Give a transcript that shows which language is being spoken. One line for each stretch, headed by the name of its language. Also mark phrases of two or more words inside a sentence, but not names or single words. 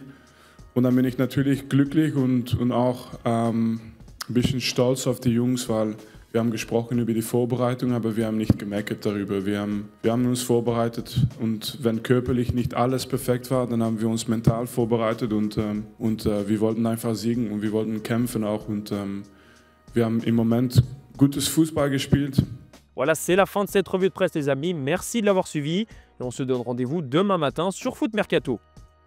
German: Und dann bin ich natürlich glücklich und auch ein bisschen stolz auf die Jungs, weil wir haben gesprochen über die Vorbereitung, aber wir haben nicht gemeckert darüber. Wir haben uns vorbereitet und wenn körperlich nicht alles perfekt war, dann haben wir uns mental vorbereitet und wir wollten einfach siegen und wir wollten kämpfen auch und wir haben im Moment gutes Fußball gespielt.
French: Voilà, c'est la fin de cette revue de presse les amis, merci de l'avoir suivi et on se donne rendez-vous demain matin sur Foot Mercato.